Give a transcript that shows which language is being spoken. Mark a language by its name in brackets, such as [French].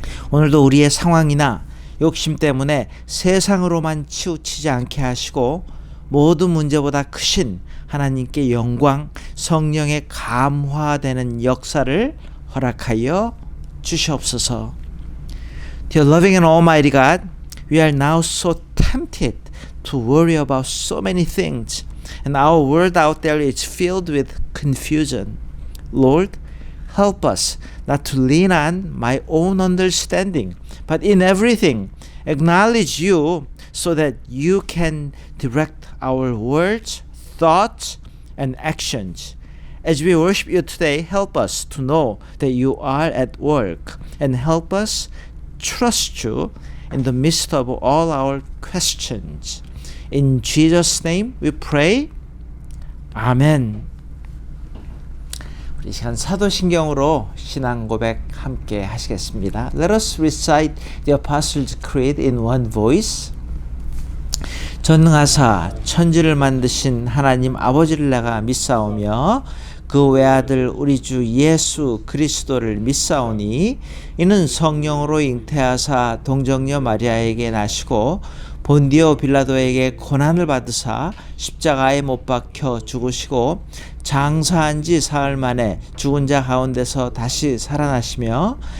[Korean] 오늘도 우리의 상황이나 욕심 때문에 세상으로만 치우치지 않게 하시고 모든 문제보다 크신 하나님께 영광, 성령의 감화되는 역사를 허락하여 주시옵소서. [English] Dear loving and almighty God, we are now so tempted to worry about so many things, and our world out there is filled with confusion. Lord, help us not to lean on my own understanding, but in everything acknowledge you so that you can direct our words, thoughts, and actions. As we worship you today, help us to know that you are at work, and help us trust you in the midst of all our questions. In Jesus' name we pray. 아멘. [Korean] 우리 시간 사도신경으로 신앙 고백 함께 하시겠습니다. [English] Let us recite the Apostles' Creed in one voice. [Korean] 전능하사 천지를 만드신 하나님 아버지를 내가 믿사오며 그 외아들 우리 주 예수 그리스도를 믿사오니 이는 성령으로 잉태하사 동정녀 마리아에게 나시고 본디오 빌라도에게 고난을 받으사 십자가에 못 박혀 죽으시고 장사한 지 사흘 만에 죽은 자 가운데서 다시 살아나시며